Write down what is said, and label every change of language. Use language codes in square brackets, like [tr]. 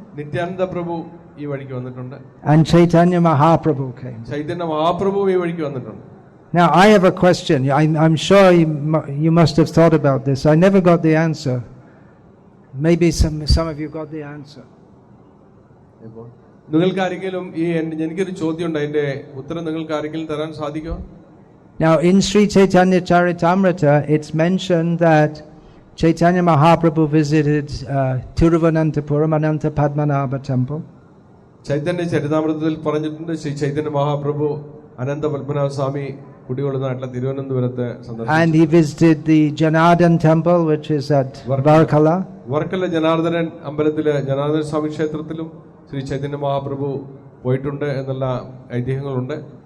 [ml] നിത്യാനന്ദ പ്രഭു ഈ വഴിക്ക് വന്നിട്ടുണ്ട്. [en] And Chaitanya Mahaprabhu came. [ml] Chaitanya Mahaprabhu ഈ വഴിക്ക് വന്നിട്ടുണ്ട്. [en] Now I have a question. I'm sure you must have thought about this. I never got the answer. Maybe some of you got the answer. [ml] നിങ്ങൾക്ക് ആരെങ്കിലും എനിക്കൊരു ചോദ്യം ഉണ്ട്. അതിന്റെ ഉത്തരം നിങ്ങൾക്ക് ആരെങ്കിലും തരാൻ സാധിക്കുമോ? [en] Now in Sri Chaitanya Charitamrita it's mentioned that Chaitanya Mahaprabhu visited Thiruvananthapuram Ananta Padmanabha temple. [ml] Chaitanya ചരിതാമൃതത്തിൽ പറഞ്ഞിട്ടുണ്ട് ശ്രീ ചൈതന്യ മഹാപ്രഭു അനന്ത പത്മനാഭ സ്വാമി കുടികൊള്ളുന്നതായിട്ടുള്ള തിരുവനന്തപുരത്ത് സന്ദർശിച്ചു. [en] And he visited the Janardhan temple which is at Varkala. [ml] Varkala Janardhanan അമ്പലത്തിലെ ജനാർദ്ദന സ്വാമി ക്ഷേത്രത്തിലും ശ്രീ ചൈതന്യ മഹാപ്രഭു പോയിട്ടുണ്ട് എന്നുള്ള ഐതിഹ്യങ്ങളുണ്ട്.